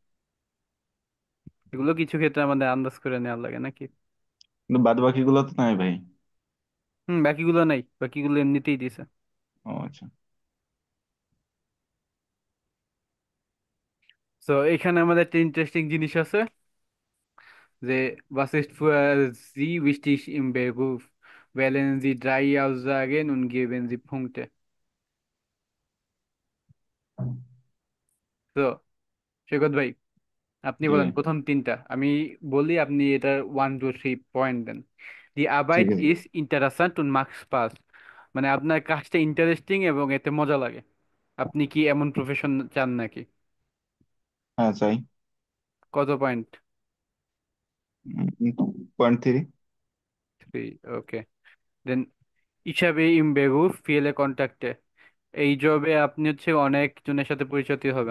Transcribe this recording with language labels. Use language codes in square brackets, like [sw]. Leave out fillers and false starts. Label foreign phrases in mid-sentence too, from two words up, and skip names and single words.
[bn] এগুলো কিছু ক্ষেত্রে আমাদের আন্দাজ করে নেওয়া লাগে নাকি? কিন্তু বাদ বাকি গুলো তো নাই ভাই। বাকিগুলো নাই, বাকিগুলো এমনিতেই দিছে। ও আচ্ছা। তো এখানে আমাদের একটা ইন্টারেস্টিং জিনিস আছে যে [de] was ist für Sie wichtig im Beruf? Wählen Sie drei Aussagen und geben Sie Punkte. [bn] তো সৈকত ভাই, আপনি জি বলেন ভাই। প্রথম তিনটা, আমি বলি, আপনি এটা 1 2 3 পয়েন্ট দেন। দি ঠিক আরবাইট আছে। [de] ist interessant und macht Spaß, [bn] মানে আপনার কাজটা ইন্টারেস্টিং এবং এতে মজা লাগে। আপনি কি এমন প্রফেশন চান নাকি? হ্যাঁ চাই। কত পয়েন্ট? 0.3। 3। ওকে। দেন হিসাবে [de] im Beruf viele Kontakte, [bn] এই জবে আপনি হচ্ছে অনেক জনের সাথে পরিচিত হবেন।